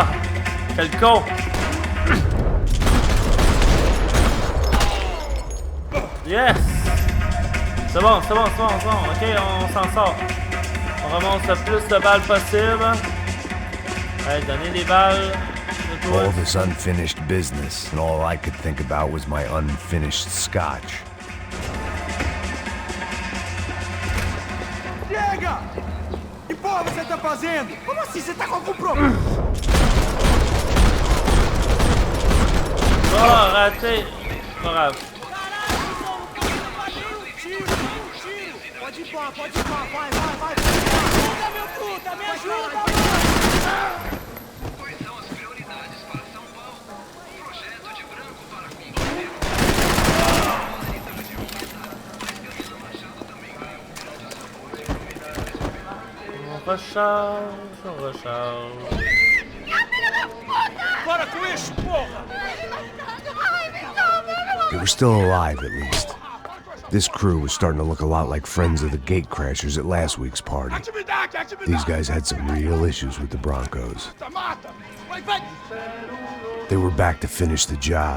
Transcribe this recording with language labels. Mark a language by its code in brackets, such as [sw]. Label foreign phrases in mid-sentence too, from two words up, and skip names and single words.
[fr] Quel con! Yes! C'est bon. Ok, on s'en sort. On remonte le plus de balles possible. Allez, donnez des balles. [en] All this unfinished business, and all I could think about was my unfinished scotch. [pt] Chega! Que porra você tá fazendo? Como assim? Você tá com algum problema? [fr] Oh, raté! Pas grave. [pt] Pode ir, vai. Ajuda, meu puta, me ajuda, mano! Quais são as prioridades para São Paulo? Projeto de branco para combater [fr] On recharge. [pt] Para com isso, porra! [en] They were still alive, at least. This crew was starting to look a lot like friends of the gatecrashers at last week's party. These guys had some real issues with the Broncos. They were back to finish the job.